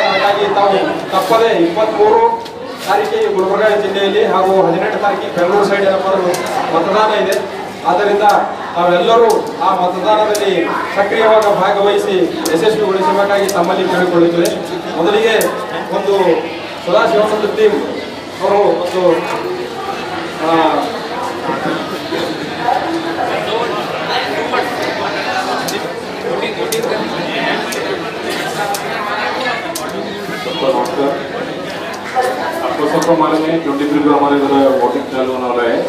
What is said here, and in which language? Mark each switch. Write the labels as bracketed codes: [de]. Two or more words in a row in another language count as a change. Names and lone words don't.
[kn] ಹಾಗಾಗಿ ತಾವು ತಪ್ಪದೆ 23 ತಾರೀಕಿಗೆ ಗುಲ್ಬರ್ಗ ಜಿಲ್ಲೆಯಲ್ಲಿ ಹಾಗೂ 18 ತಾರೀಕಿಗೆ ಬೆಂಗಳೂರು ಸೈಡ್ ಏನಪ್ಪ ಅಂದ್ರೆ ಮತದಾನ ಇದೆ. ಆದ್ದರಿಂದ ತಾವೆಲ್ಲರೂ ಆ ಮತದಾನದಲ್ಲಿ ಸಕ್ರಿಯವಾಗಿ ಭಾಗವಹಿಸಿ ಯಶಸ್ವಿಗೊಳಿಸಬೇಕಾಗಿ ತಮ್ಮಲ್ಲಿ ಕೇಳಿಕೊಳ್ಳುತ್ತೇವೆ. ಮೊದಲಿಗೆ ಒಂದು ಸದಾಶಿವಾನಂದ ಟೀಮ್ ಅವರು ಒಂದು [hi] नमस्कार, आपको सबको मालूम है 23 को हमारे इधर वोटिंग चालू होने वाला है।